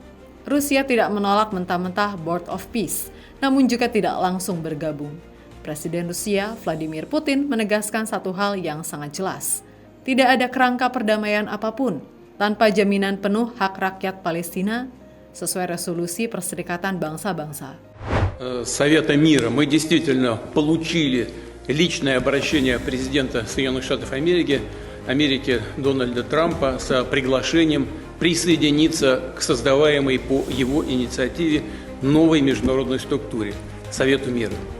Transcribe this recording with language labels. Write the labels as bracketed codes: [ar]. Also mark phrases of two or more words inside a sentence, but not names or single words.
[id] Rusia tidak menolak mentah-mentah Board of Peace, namun juga tidak langsung bergabung. Presiden Rusia, Vladimir Putin, menegaskan satu hal yang sangat jelas. Tidak ada kerangka perdamaian apapun tanpa jaminan penuh hak rakyat Palestina sesuai resolusi Perserikatan Bangsa-Bangsa. [ru] Совета мира мы действительно получили личное обращение президента Соединенных Штатов Америки Дональда Трампа с приглашением присоединиться к создаваемой по его инициативе новой международной структуре Совету мира.